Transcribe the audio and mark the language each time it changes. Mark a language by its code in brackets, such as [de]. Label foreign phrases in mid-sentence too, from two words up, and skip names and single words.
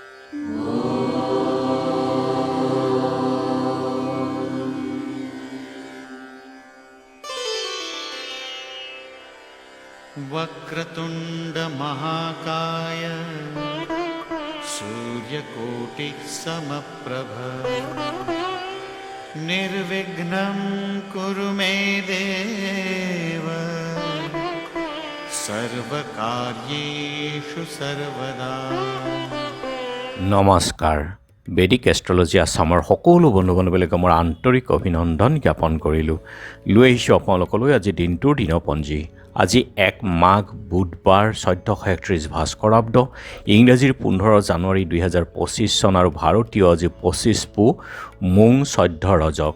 [sa] वक्रतुंड महाकाय सूर्यकोटि समप्रभ निर्विघ्नं कुरु मे देव सर्वकार्येषु सर्वदा। [as] নমস্কাৰ। বেদিক এষ্ট্ৰলজি আছামৰ সকলো বন্ধু বান্ধৱীলৈকে মোৰ আন্তৰিক অভিনন্দন জ্ঞাপন কৰিলোঁ। লৈ আহিছোঁ আপোনালোকলৈ আজি দিনটোৰ দিনপঞ্জী। আজি 1 মাঘ বুধবাৰ 1431 ভাস্কৰাব্দ, ইংৰাজীৰ 15 জানুৱাৰী 2025 চন আৰু ভাৰতীয় আজি 25 পু মোং 14 ৰজক।